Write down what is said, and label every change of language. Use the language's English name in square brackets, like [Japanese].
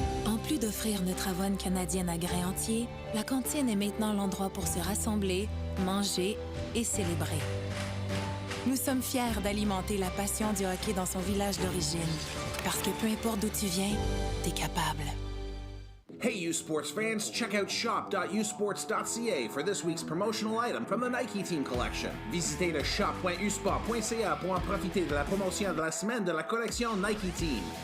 [French] En plus d'offrir notre avoine canadienne à grains entiers, la cantine est maintenant l'endroit pour se rassembler, manger et célébrer. Nous sommes fiers d'alimenter la passion du hockey dans son village d'origine. Parce que peu importe d'où tu viens, t'es capable. [English] Hey, U Sports fans, check out shop.usports.ca for this week's promotional item from the Nike Team Collection. [French] Visitez le shop.usport.ca pour en profiter de la promotion de la semaine de la collection Nike Team.